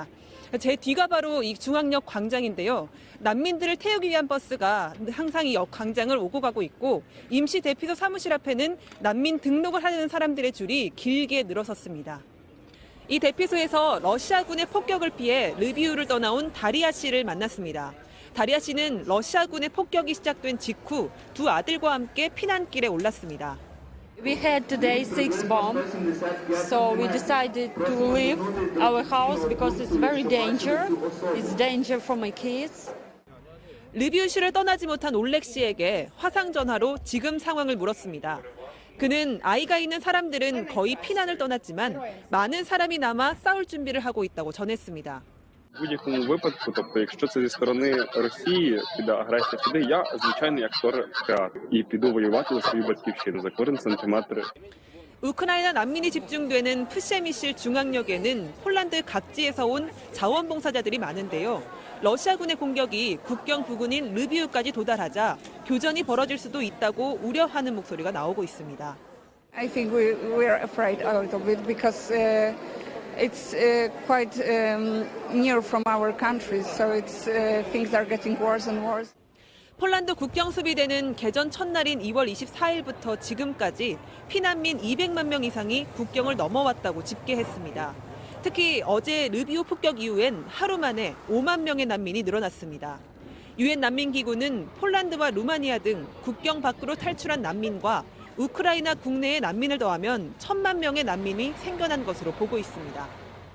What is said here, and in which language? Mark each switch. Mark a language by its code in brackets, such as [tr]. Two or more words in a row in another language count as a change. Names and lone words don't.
[ko] 제 뒤가 바로 이 중앙역 광장인데요. 난민들을 태우기 위한 버스가 항상 이 역 광장을 오고 가고 있고 임시 대피소 사무실 앞에는 난민 등록을 하려는 사람들의 줄이 길게 늘어섰습니다. 이 대피소에서 러시아군의 폭격을 피해 르비우를 떠나온 다리아 씨를 만났습니다. 다리아 씨는 러시아군의 폭격이 시작된 직후 두 아들과 함께 피난길에 올랐습니다. [en] We had today 6 bombs, so we decided to leave our house because it's very dangerous. It's danger for my kids. [ko] 르비우시를 떠나지 못한 올렉 씨에게 화상 전화로 지금 상황을 물었습니다. 그는 아이가 있는 사람들은 거의 피난을 떠났지만 많은 사람이 남아 싸울 준비를 하고 있다고 전했습니다. [uk] В будь-якому випадку, тобто, якщо це зі сторони Росії піде агресія сюди, я, звичайно, як театр, і піду воювати за свою батьківщину, за кожен сантиметр. [ko] 우크라이나 난민이 집중되는 프셰미실 중앙역에는 폴란드 각지에서 온 자원봉사자들이 많은데요. 러시아군의 공격이 국경 부근인 르비우까지 도달하자 교전이 벌어질 수도 있다고 우려하는 목소리가 나오고 있습니다. [en] I think we're afraid out of it because it's quite near from our country, so things are getting worse and worse. [ko] 폴란드 국경 수비대는 개전 첫날인 2월 24일부터 지금까지 피난민 200만 명 이상이 국경을 넘어왔다고 집계했습니다. 특히 어제 르비우 폭격 이후엔 하루 만에 5만 명의 난민이 늘어났습니다. 유엔 난민기구는 폴란드와 루마니아 등 국경 밖으로 탈출한 난민과 우크라이나 국내의 난민을 더하면 1,000만 명의 난민이 생겨난 것으로 보고 있습니다.